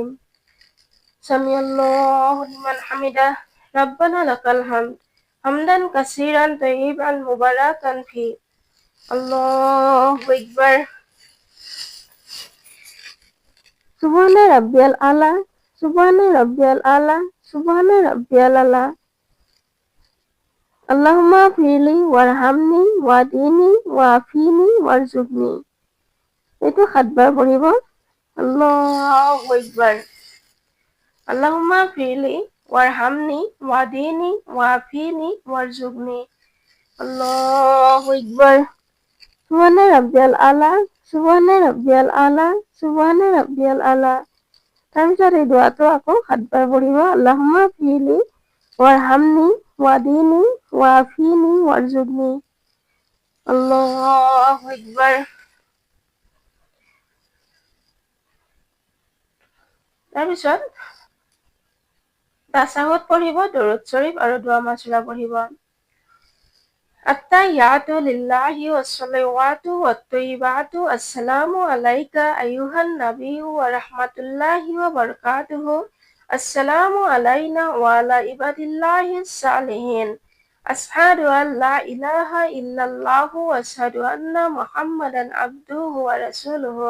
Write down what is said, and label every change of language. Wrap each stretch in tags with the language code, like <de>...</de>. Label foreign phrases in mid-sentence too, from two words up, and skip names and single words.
<ar>سمع الله لمن حمده ربنا لك الحمد حمدا كثيرا طيبا مباركا في. الله أكبر. سبحان ربي الأعلى سبحان ربي الأعلى سبحان ربي الأعلى. اللهم اغفر لي وارحمني واهدني وعافني وارزقني.</ar> <as>এইটো 7 বাৰ পঢ়িব।</as> <ar>الله أكبر. اللهم اغفر لي وارحمني واهدني وعافني وارزقني. الله أكبر. سبحان ربي الأعلى، سبحان ربي الأعلى، سبحان ربي الأعلى.</ar> <as>তাৰপিছত এই দোৱাটো আকৌ 7 বাৰ পঢ়িব।</as> <ar>اللهم اغفر لي وارحمني واهدني وعافني وارزقني. الله أكبر.</ar> <as>তাৰপিছত তাছাহুদ পঢ়িব, দৰুদ শৰীফ আৰু দোৱা মাচুৰা পঢ়িব।</as> <ar>التحيات لله والصلوات والطيبات السلام عليك أيها النبي ورحمة الله وبركاته. السلام علينا وعلى عباد الله الصالحين. أشهد أن لا إله إلا الله وأشهد أن محمدا عبده ورسوله.</ar>